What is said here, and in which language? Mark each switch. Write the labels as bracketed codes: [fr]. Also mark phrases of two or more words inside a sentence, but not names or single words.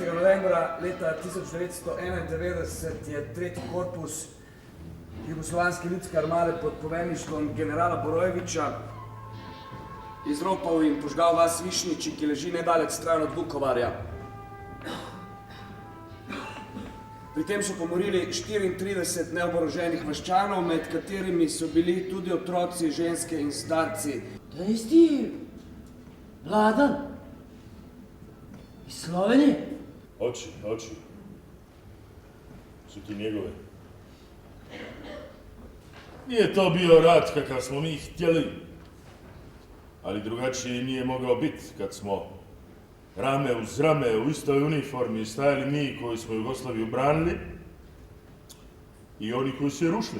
[sl] novembra leta 1991 je tretji korpus Jugoslovanske ljudske armade pod poveljništvom generala Borojevića izropal in požgal vas Višnjiči, ki leži nedalec stran od Vukovarja. Pri tem so pomorili 34 neoboroženih vaščanov, med katerimi so bili tudi otroci, ženske in starci. [hr] To je isti Vladan iz Slovenije? Oči. Su ti njegove. Nije to bio rat kakav smo mi htjeli, ali drugačije nije mogao biti kad smo rame uz rame u istoj uniformi stajali mi koji smo Jugoslaviju branili i oni koji su je rušili.